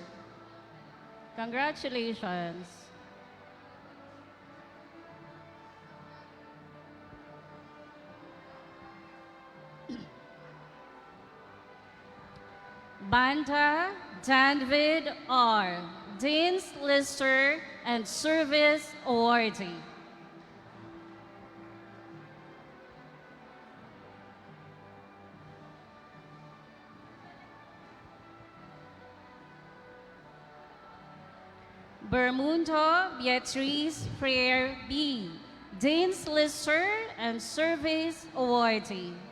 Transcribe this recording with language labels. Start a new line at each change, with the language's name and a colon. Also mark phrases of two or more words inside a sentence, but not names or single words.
English: Congratulations. Banda Danvid R., Dean's Lister and Service Awardee. Bermundo Beatriz Freire B., Dean's Lister and Service Awardee.